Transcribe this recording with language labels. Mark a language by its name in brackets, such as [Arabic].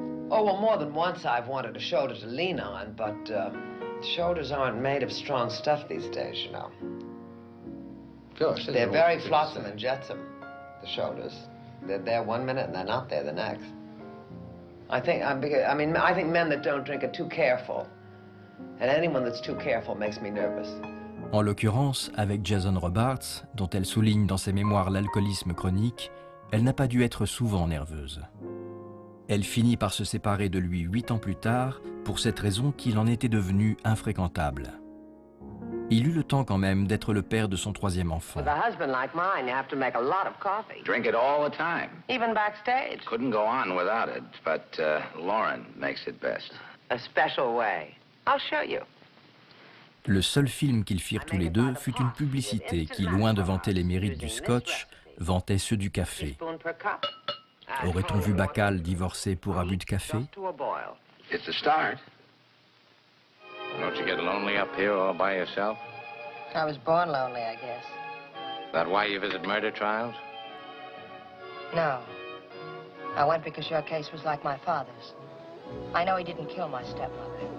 [English] Oh, well, more than once I've wanted a shoulder to lean on, but shoulders aren't made of strong stuff these days, you know. They're very flotsam and jetsam, the shoulders. They're there one minute and they're not there the next. I think men that don't drink are too careful. And anyone that's too careful makes me nervous. [French] En l'occurrence, avec Jason Robards, dont elle souligne dans ses mémoires l'alcoolisme chronique, elle n'a pas dû être souvent nerveuse. Elle finit par se séparer de lui 8 ans plus tard, pour cette raison qu'il en était devenu infréquentable. Il eut le temps quand même d'être le père de son 3e enfant. [English] With a husband like mine, you have to make a lot of coffee. Drink it all the time. Even backstage. Couldn't go on without it, but Lauren makes it best. A special way. I'll show you. [French] Le seul film qu'ils firent tous les deux fut une publicité qui, loin de vanter les mérites du scotch, vantait ceux du café. Aurait-on vu Bacall divorcer pour abus de café? [English] It's a start. Don't you get lonely up here all by yourself? I was born lonely, I guess. That why you visit murder trials? No. I went because your case was like my father's. I know he didn't kill my stepmother.